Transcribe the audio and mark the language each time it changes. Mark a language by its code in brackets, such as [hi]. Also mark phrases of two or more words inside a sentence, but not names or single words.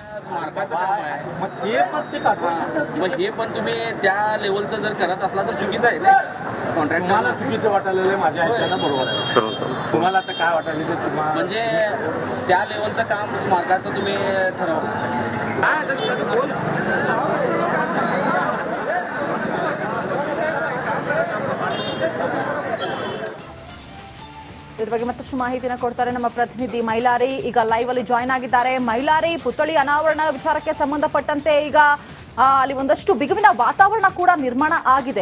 [mr] स्मारकाचं काम आहे. मग ते पण ते कॉर्पोरेशनच मग हे पण तुम्ही त्या लेवलचं जर करत असला तर चुकीचं आहे ना कॉन्ट्रॅक्टर. तुम्हाला चुकीचं वाटायला लागलंय, माझ्या ह्याच्यानं बरोबर आहे. तुम्हाला आता काय वाटायला ते तुम्हाला म्हणजे त्या लेवलचं काम स्मारकाचं तुम्ही ठरवलं. [kn] ಇದ್ರ ಬಗ್ಗೆ ಮತ್ತಷ್ಟು ಮಾಹಿತಿನ ಕೊಡ್ತಾರೆ ನಮ್ಮ ಪ್ರತಿನಿಧಿ ಮೈಲಾರಿ. ಈಗ ಲೈವ್ ಅಲ್ಲಿ ಜಾಯ್ನ್ ಆಗಿದ್ದಾರೆ. ಮೈಲಾರಿ, ಪುತ್ಥಳಿ ಅನಾವರಣ ವಿಚಾರಕ್ಕೆ ಸಂಬಂಧಪಟ್ಟಂತೆ ಈಗ ಅಲ್ಲಿ ಒಂದಷ್ಟು ಬಿಗುವಿನ ವಾತಾವರಣ ಕೂಡ ನಿರ್ಮಾಣ ಆಗಿದೆ.